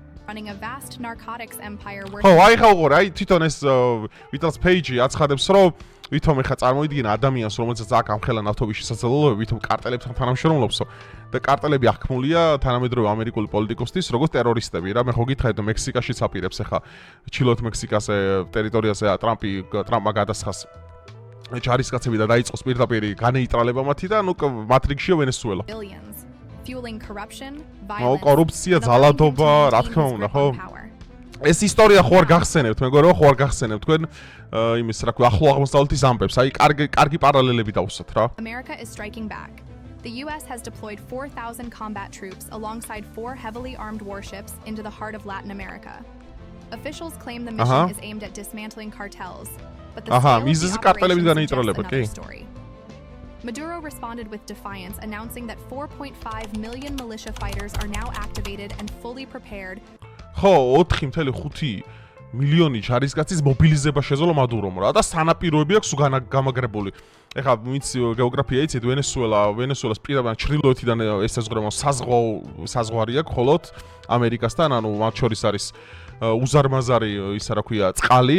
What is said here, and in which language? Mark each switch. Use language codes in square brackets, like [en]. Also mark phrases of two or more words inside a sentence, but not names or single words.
[ka] ხო აი ხა უყურე აი თვითონ ეს ვიტალს პეიჯი აცხადებს რომ ვითომ ეხა წარმოიდგინა ადამიანს რომელსაც აქ ამხელა ნავთობის შესაძლებლობები ვითომ კარტელებთან თანამშრომლობსო და კარტელები აღქმულია თანამედროვე ამერიკული პოლიტიკოსთვის როგორც ტერორისტები რა მე ხო გითხარით რომ მექსიკაშიც აპირებს ეხა ჩილოთ მექსიკაზე ტერიტორიაზე ტრამპმა გადასხას ჯარისკაცები და დაიწყოს პირდაპირ განეიტრალება მათი და ნუ მათ რიგშია ვენესუელა. კორუფცია, ძალადობა, რა თქმა უნდა, ხო? ეს ისტორია ხო არ გახსენებთ, მეგობრებო, ხო არ გახსენებთ თქვენ იმის რა ქვია ახლო აღმოსავლეთის ამბებს, აი კარგი პარალელები დავუსვათ რა. [en] America is striking back. The US has deployed 4,000 combat troops alongside 4 heavily armed warships into the heart of Latin America. Officials claim the mission is aimed at dismantling cartels. [ka] მიზეზი კარტელების განეიტრალება, კი. [en] Maduro responded with defiance, announcing that 4.5 million militia fighters are now activated and fully prepared. [ka] ხო, 4.5 მილიონი ჯარისკაცის მობილიზება შეძლო მადურომ რა და სანაპიროები აქვს გამაგრებული. ეხლა ვინც გეოგრაფია იცით ვენესუელას პირდაპირ ჩრდილოეთიდან ესაზღვრება საზღვარი აქვს მხოლოდ ამერიკასთან, ანუ მათ შორის არის უზარმაზარი ისა რა ქვია წყალი,